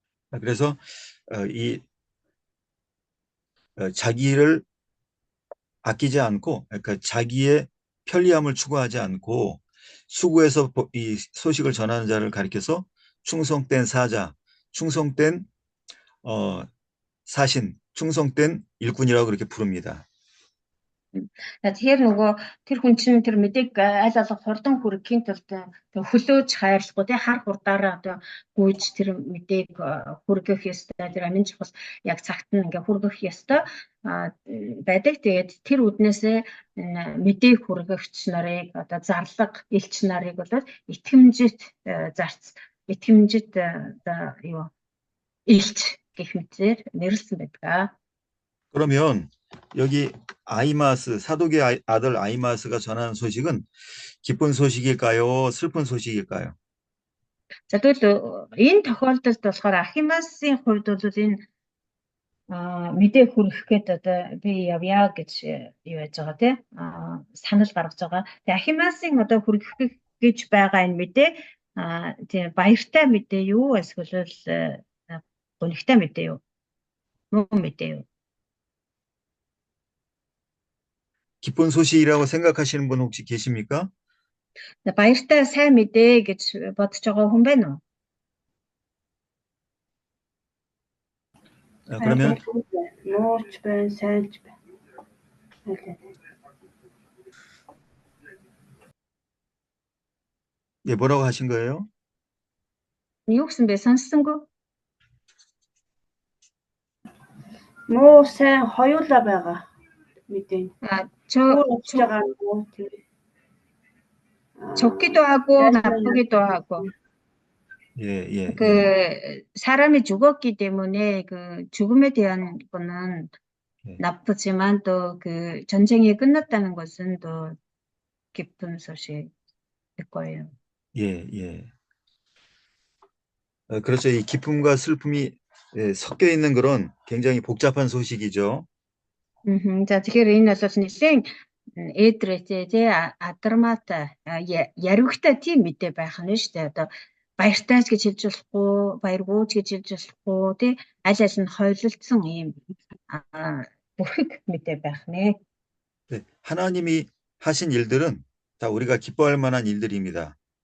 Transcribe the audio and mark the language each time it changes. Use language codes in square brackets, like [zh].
[ko] 그래서 이 자기를 아끼지 않고 그러니까 자기의 편리함을 추구하지 않고 수고해서 이 소식을 전하는 자를 가리켜서 충성된 사자, 충성된 사신, 충성된 일꾼이라고 그렇게 부릅니다. [mn] Тэгэхээр нөгөө тэр хүн чинь тэр мэдээг аль алга хурдан хүргэхийн тулд хөлөөж хайрлахгүй тий хар хурдаараа одоо гүйж тэр мэдээг хүргэх ёстой. Тэр амин чухал яг цагт нь ингээ хүргэх ёстой байдаг. Тэгээд тэр үднээсээ мэдээг хүргэгч нарыг одоо зарлаг элч нарыг бол итгэмжит одоо элч гэх мэтээр нэрлсэн байдаг. [ko] 그러면 여기 사독의 아들 아히마스가 전하는 소식은 기쁜 소식일까요? 슬픈 소식일까요? [mn] За тэгвэл энэ тохиолдолд болохоор Ахимасын хувьд бол энэ мэдээ хүргэхэд одоо би явъя гэж юу яаж байгаа тий санал гаргаж байгаа. Тэгээ Ахимасын одоо хүргэх гэж байгаа энэ мэдээ тий баяртай мэдээ юу эсвэл гонигтай мэдээ юу? Муу мэдээ юу? [ko] 기쁜 소식이라고 생각하시는 분 혹시 계십니까? [mn] баяртай сайн мэдээ гэж бодож байгаа хүн байна уу? [ko] 그러면 [mn] мууч байна, сайнч байна. [ko] 예, 뭐라고 하신 거예요? [mn] Юу гэсэн бэ? Сонссонгүй? Муу сайн хоёулаа байгаа мэдээ. Өөр очиж байгаа муу тэр. [ko] 좋기도 하고 나쁘기도 하고. 예. 그 사람이 죽었기 때문에 그 죽음에 대한 거는 예. 나쁘지만 또 그 전쟁이 끝났다는 것은 또 기쁜 소식일 거예요. 예. 그렇죠. 이 기쁨과 슬픔이 섞여 있는 그런 굉장히 복잡한 소식이죠. [mn] За тэгэхээр энэ бол нэлээд ээдрээтэй тий адармаатай яривхтай тийм мэдээ байх нь шүү дээ. Одоо баяртай ч гэж хэлж болохгүй, баяргүй ч гэж хэлж болохгүй тий аль аль нь хойлолцсон ийм бүрхэг мэдээ байх нэ. [ko] 네, 하나님이 하신 일들은 다 우리가 기뻐할 만한 일들입니다.